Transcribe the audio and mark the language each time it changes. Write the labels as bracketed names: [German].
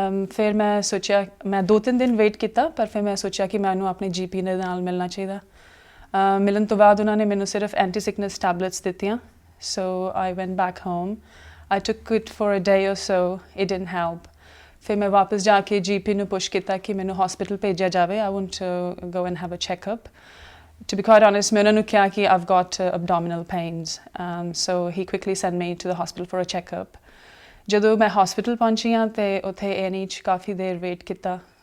[Punjabi] ਫਿਰ ਮੈਂ ਸੋਚਿਆ, ਮੈਂ 2-3 ਦਿਨ ਵੇਟ ਕੀਤਾ, ਪਰ ਫਿਰ ਮੈਂ ਸੋਚਿਆ ਕਿ ਮੈਨੂੰ ਆਪਣੇ GP ਦੇ ਨਾਲ ਮਿਲਣਾ ਚਾਹੀਦਾ। ਮਿਲਣ ਤੋਂ ਬਾਅਦ ਉਹਨਾਂ ਨੇ ਮੈਨੂੰ ਸਿਰਫ ਐਂਟੀ ਸਿਕਨੈਸ ਟੈਬਲੇਟਸ ਦਿੱਤੀਆਂ। [English] So I went back home. I took it for a day or so, it didn't help. [Punjabi] ਫਿਰ ਮੈਂ ਵਾਪਸ ਜਾ ਕੇ GP ਨੂੰ ਪੁਸ਼ ਕੀਤਾ ਕਿ ਮੈਨੂੰ ਹਸਪੀਟਲ ਭੇਜਿਆ ਜਾਵੇ। [English] I want to go and have a checkup. To be quite honest, [Punjabi] ਮੈਂ ਉਹਨਾਂ ਨੂੰ ਕਿਹਾ ਕਿ [English] I've got abdominal pains. So he quickly sent me to the hospital for a checkup. [Punjabi] ਜਦੋਂ ਮੈਂ ਹਸਪੀਟਲ ਪਹੁੰਚੀ ਹਾਂ ਅਤੇ ਉੱਥੇ A&E 'ਚ ਕਾਫੀ ਦੇਰ ਵੇਟ ਕੀਤਾ।